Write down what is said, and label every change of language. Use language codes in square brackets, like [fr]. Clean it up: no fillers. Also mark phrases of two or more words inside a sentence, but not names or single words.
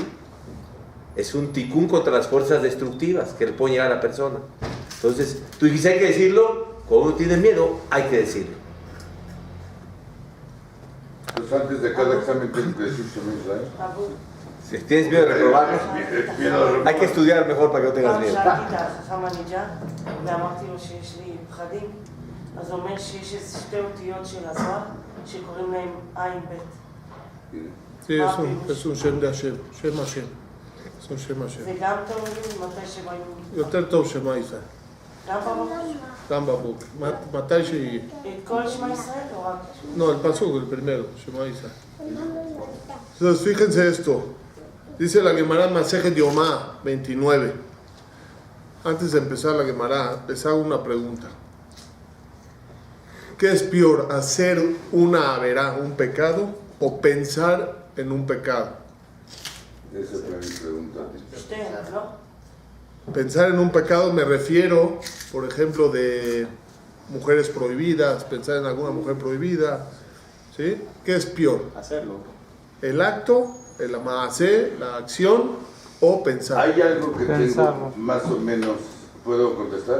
[es] Es un ticún contra las fuerzas destructivas que le pueden llegar a la persona. Entonces, tú dices, hay que decirlo. Cuando uno tiene miedo, hay que decirlo. Pues antes de cada examen tienes que decir [he] שמע ישראל. [es] Si tienes miedo de reprobarlo, Miedo de hay que estudiar mejor para que no tengas פעם miedo. [he] שאלתי את החכם הניג'ה ואמרתי לו שיש לי פחדים, אז הוא אומר שיש איזה שתי אותיות של הזוהר שקוראים להם עין בית. [es] Sí, es un Shem de Hashem, [he] שם השם. [es] Es un [he] שם השם. זה גם טוב לי מתי שבאים... יותר טוב שמע ישראל. גם בבוקר? גם בבוקר. מתי שיהיה. את כל שמע ישראל או רק? [es] No, el pasuk, el primero, [he] שמע ישראל. [es] Entonces, fíjense esto. Dice la Gemara Masejet Yomá 29. Antes de empezar la Gemara, les hago una pregunta. ¿Qué es peor, hacer una averá, un pecado, o pensar en un pecado? Esa es mi pregunta. [he] שתיהן, לא? [es] Pensar en un pecado me refiero, por ejemplo, de mujeres prohibidas, pensar en alguna mujer prohibida, ¿sí? ¿Qué es peor? Hacerlo. ¿El acto, el maasé, la acción, o pensar? Hay algo que Pensarlo. tengo más o menos, ¿puedo contestar?